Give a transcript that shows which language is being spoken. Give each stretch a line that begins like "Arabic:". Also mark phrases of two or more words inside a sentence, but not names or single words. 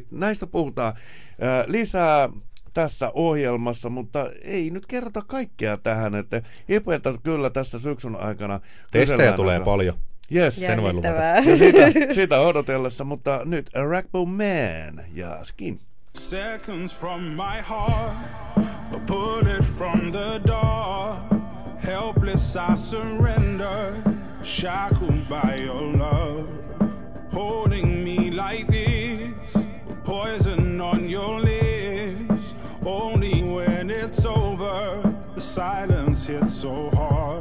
Finnish: Näistä puhutaan lisää tässä ohjelmassa, mutta ei nyt kerrota kaikkea tähän, että Ipeltä kyllä tässä syksyn aikana testejä tulee paljon. Yes, sen voi luvata. Ja sitä odotellessa, mutta nyt Ragbone Man ja Skin.
English: Seconds from my heart, a bullet from the dark, helpless I surrender, shackled by your love, holding me like this, poison on your lips, only when it's over, the silence hits so hard.